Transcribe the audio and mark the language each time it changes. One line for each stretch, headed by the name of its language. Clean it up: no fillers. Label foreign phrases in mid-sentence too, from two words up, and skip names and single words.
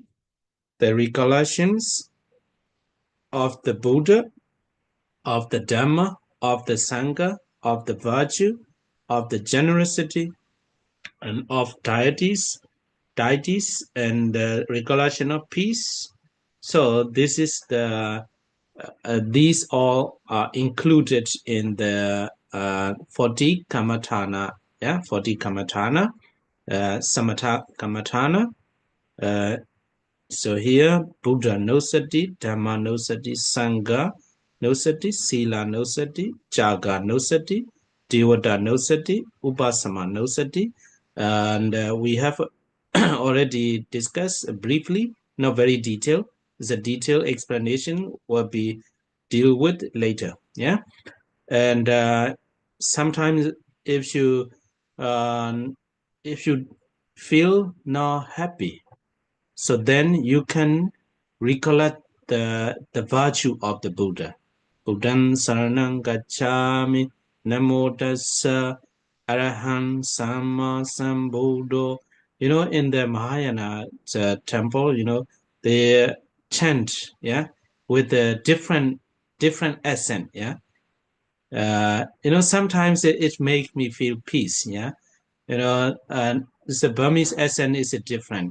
English: The recollections of the Buddha, of the Dhamma, of the Sangha, of the virtue, of the generosity, and of deities, and the recollection of peace. So this is the these all are included in the 40 Kammatthana. Yeah, 40 Kammatthana,
Pali: Samatha Kammatthana. So here, Buddha no sati, Dhamma no sati, Sangha no sati, Sila no sati, Jaga no sati, Devata no sati, Upasama no sati.
English: And we have already discussed briefly, not very detailed. The detailed explanation will be deal with later. Yeah, and sometimes if you feel not happy, so then you can recollect the virtue of the Buddha.
Pali: Buddham saranam gacchami, namo tassa, arahant samma sambuddho.
English: You know, in the Mahayana temple, you know, they chant, yeah, with a different accent, yeah. You know, sometimes it makes me feel peace, yeah. You know, the Burmese accent is different.